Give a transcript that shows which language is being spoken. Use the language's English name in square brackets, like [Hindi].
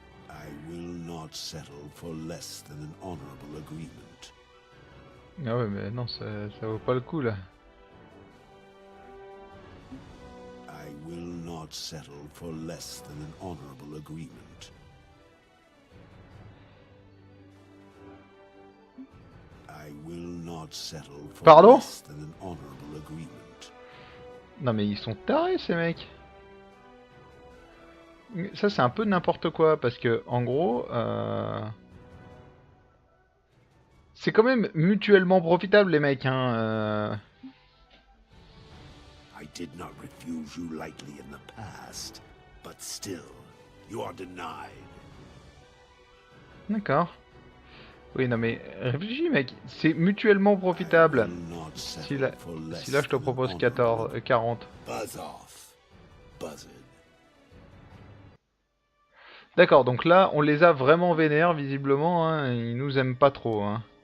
[English] I will not settle for less than an honorable agreement. [French] Ah ouais, mais non, ça vaut pas le coup là. [English] I will not settle for less than an honorable agreement. I will not settle for [French] Pardon? [English] less than an honorable agreement. [French] Non mais ils sont tarés ces mecs. Ça c'est un peu n'importe quoi parce que en gros c'est quand même mutuellement profitable les mecs, hein. [English] I did not refuse you lightly in the past, but still, you are denied. [French] D'accord. Oui non mais réfléchis mec, c'est mutuellement profitable. Si là je te propose 40. [English] Buzz off, buzzard. [French] D'accord, donc là on les a vraiment vénères visiblement, hein. Ils nous aiment pas trop, hein.